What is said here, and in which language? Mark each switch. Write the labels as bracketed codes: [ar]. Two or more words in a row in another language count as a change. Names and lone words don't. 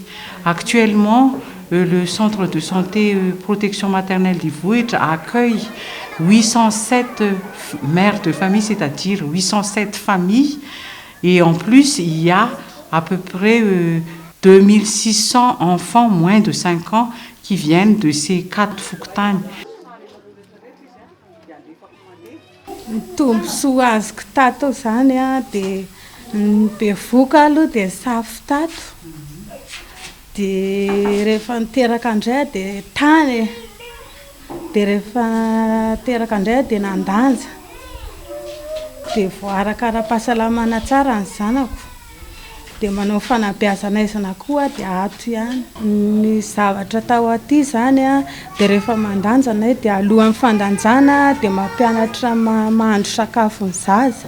[fr] Actuellement, le centre de santé protection maternelle d'Ivoire accueille 807 mères de famille, c'est-à-dire 807 familles. Et en plus, il y a à peu près 2600 enfants moins de 5 ans qui viennent de ces 4 Fouktane. [mg] Tombosoa azoko tato zany dia bevoka aloha dia safy tato dia rehefa niteraka indray dia tany dia rehefa teraka indray dia nandanja dia voarakara-pahasalamana tsara ny zanako dia manao fanabeazanaizana koa dia ato ihany ny zavatra tao aty zany dia rehefa mandanja anay dia alohan'ny fandanjana dia mampianatra mahandro sakafo ny zaza.